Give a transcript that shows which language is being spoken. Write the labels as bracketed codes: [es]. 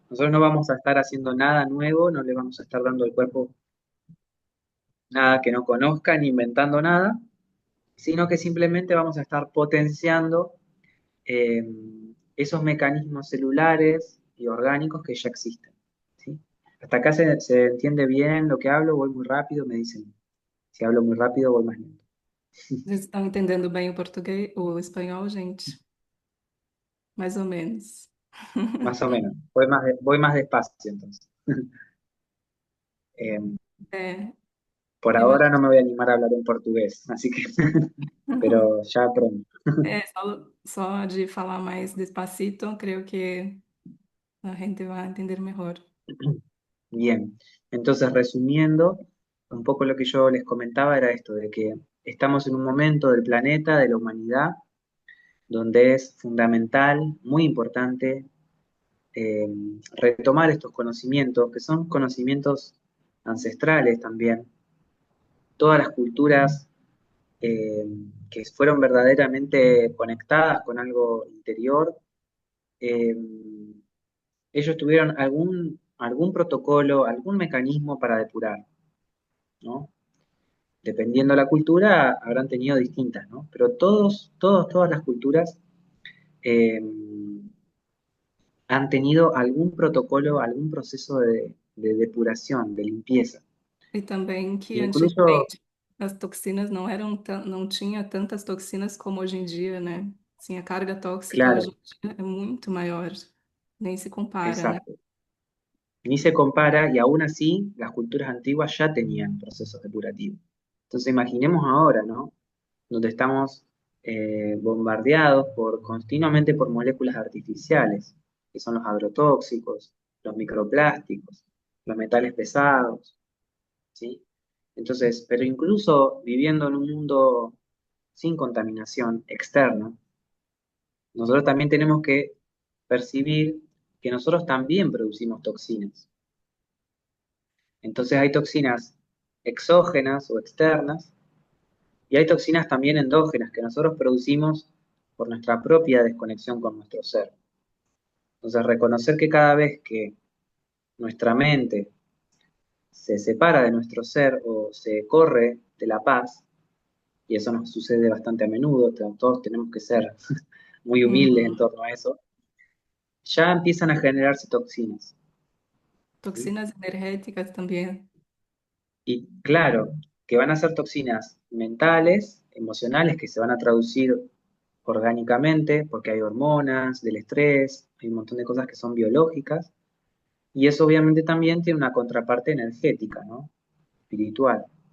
[es] Nosotros no vamos a estar haciendo nada nuevo, no le vamos a estar dando al cuerpo nada que no conozca ni inventando nada, sino que simplemente vamos a estar potenciando eh, esos mecanismos celulares y orgánicos que ya existen. ¿Sí? Hasta acá se entiende bien lo que hablo, voy muy rápido, me dicen, si hablo muy rápido, voy más lento. [pt] vocês estão entendendo bem o português, o espanhol, gente? Mais ou menos. [es] Más o menos, voy más despacio entonces. Eh, É, por [pt] eu [es] ahora no [pt] acho. [es] me voy a animar a hablar en portugués, así que, pero ya pronto. [pt] É, só de falar mais despacito, creio que a gente vai entender melhor. [es] Bien, entonces resumiendo, un poco lo que yo les comentaba era esto, de que estamos en un momento del planeta, de la humanidad, donde es fundamental, muy importante, eh, retomar estos conocimientos, que son conocimientos ancestrales también. Todas las culturas eh, que fueron verdaderamente conectadas con algo interior, eh, ellos tuvieron algún protocolo, algún mecanismo para depurar, ¿no? Dependiendo de la cultura, habrán tenido distintas, ¿no? Pero todas las culturas eh, han tenido algún protocolo, algún proceso de depuración, de limpieza. [pt] E também que [es] Incluso, [pt] antigamente as toxinas não eram não tinha tantas toxinas como hoje em dia, né? Sim, a carga tóxica hoje [es] claro, [pt] em dia é muito maior, nem se compara, né? [es] exacto, ni se compara y aún así las culturas antiguas ya tenían procesos depurativos. Entonces imaginemos ahora, ¿no? Donde estamos bombardeados continuamente por moléculas artificiales, que son los agrotóxicos, los microplásticos, los metales pesados, ¿sí? Entonces, pero incluso viviendo en un mundo sin contaminación externa, nosotros también tenemos que percibir que nosotros también producimos toxinas. Entonces hay toxinas exógenas o externas y hay toxinas también endógenas que nosotros producimos por nuestra propia desconexión con nuestro ser. Entonces reconocer que cada vez que nuestra mente se separa de nuestro ser o se corre de la paz, y eso nos sucede bastante a menudo, todos tenemos que ser muy humildes en Uhum. torno a eso, ya empiezan a generarse toxinas. ¿Sí? [pt] Toxinas energéticas também. [es] Y claro, que van a ser toxinas mentales, emocionales, que se van a traducir orgánicamente, porque hay hormonas del estrés, hay un montón de cosas que son biológicas, y eso obviamente también tiene una contraparte energética, ¿no? Espiritual.